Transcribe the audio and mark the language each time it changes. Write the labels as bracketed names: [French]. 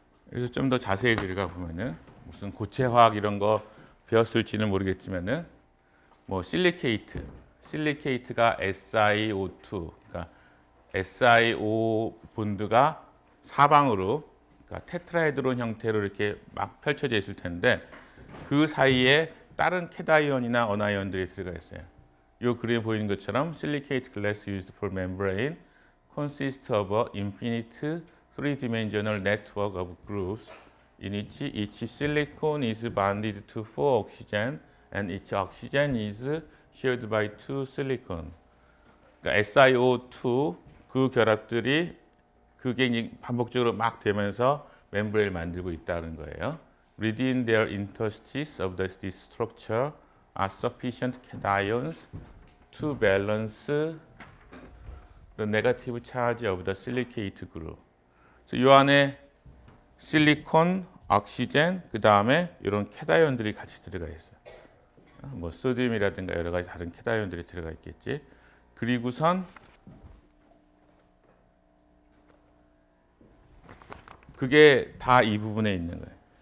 [Korean] 그래서 좀 더 자세히 들어가 보면은 무슨 고체 화학 이런 거 배웠을지는 모르겠지만은 뭐 실리케이트가 SiO2, 그러니까 SiO 본드가 사방으로, 그러니까 테트라헤드론 형태로 이렇게 막 펼쳐져 있을 텐데 그 사이에 다른 캐다이온이나 어나이온들이 들어가 있어요. 이 그림에 보이는 것처럼 [English] silicate glass used for membrane consists of an infinite three-dimensional network of grooves in which each silicon is bonded to 4 oxygen and each oxygen is shared by 2 silicon. [Korean] 그러니까 SiO2 그 결합들이 그게 반복적으로 막 되면서 멤브레인을 만들고 있다는 거예요. [English] Within their interstices of this structure are sufficient cations to balance the negative charge of the silicate group. [Korean] 그래서 이 안에 실리콘, 옥시젠, 그 다음에 이런 캐다이온들이 같이 들어가 있어요. 뭐 소듐이라든가 여러 가지 다른 캐다이온들이 들어가 있겠지. 그리고선 그게 다 이 부분에 있는 거예요.